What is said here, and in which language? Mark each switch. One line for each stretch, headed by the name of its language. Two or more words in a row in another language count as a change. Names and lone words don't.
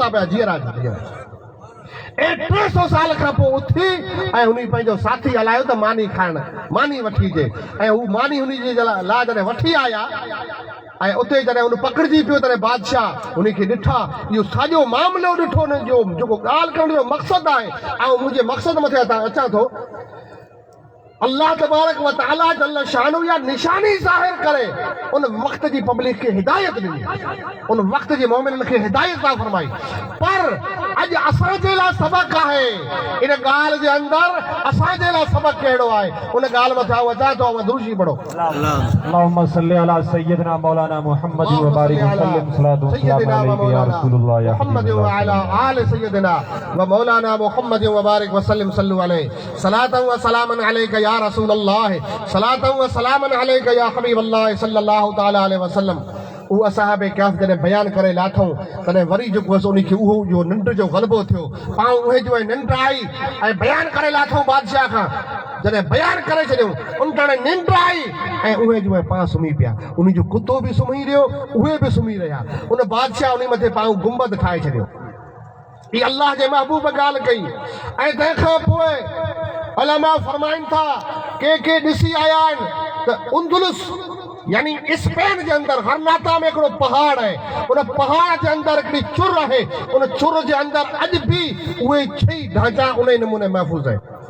Sindhi: निंड में सुता पिया जीअरा। ए 300 साल खां पोइ उथी ऐं हुन पंहिंजो साथी हलायो त मानी खाइण मानी वठी जे ऐं हू मानी हुन जे लाइ जॾहिं वठी आया ऐं उते जॾहिं हुन पकड़िजी पियो तॾहिं बादशाह हुनखे ॾिठा इहो साॼो मामिलो ॾिठो हुननि जो जेको ॻाल्हि करण जो मक़सदु आहे ऐं मुंहिंजे मक़सदु मथे अचां थो अल्लाह
Arabic: تبارك وتعالى جل شانه
Sindhi: या निशानी ज़ाहिर करे उन वक्त जी पब्लिक खे हिदायत ॾिनी उन वक्त जे मोमिननि खे हिदायत था फरमाई पर अॼु असांजे लाइ सबक़ आहे इन ॻाल्हि जे अंदरि असांजे लाइ सबक़ कहिड़ो आहे उन ॻाल्हि मथां अचां थो मदरूशी पढ़ो
Arabic: اللهم صل على سيدنا مولانا محمد وبارك وسلم صلاة سلام عليك يا رسول الله يا محمد وعلى آل سيدنا ومولانا محمد وبارك وسلم صلوا عليه صلاة وسلاما عليك يا رسول الله صلاة وسلاما عليك يا حبيب الله صلى الله تعالى عليه وسلم و أصحاب الكهف
Sindhi: जॾहिं बयानु करे लाथऊं तॾहिं वरी जेको आहे उनखे उहो जो निंड जो ग़लबो थियो पाण उहे जो निंड आई ऐं बयानु करे लाथऊं बादशाह खां जॾहिं बयानु करे छॾियऊं उन टाणे निंड आई ऐं उहे जो पाण सुम्ही पिया उन जो कुतो बि सुम्ही रहियो उहे बि सुम्ही रहिया उन बादशाह उन मथे पाण गुंबद ठाहे छॾियो ही अल्लाह जे महबूब ॻाल्हि कई ऐं तंहिंखां पोइ उलमा फरमाइनि था के ॾिसी आया आहिनि त उंदुलुस यानी स्पेन जे अंदरि गरनाता में हिकिड़ो पहाड़ आहे उन पहाड़ जे अंदरि हिकिड़ी चुर आहे उन चुर जे अंदरि अॼु बि उहे छही ढांचा उन नमूने महफ़ूज़ आहे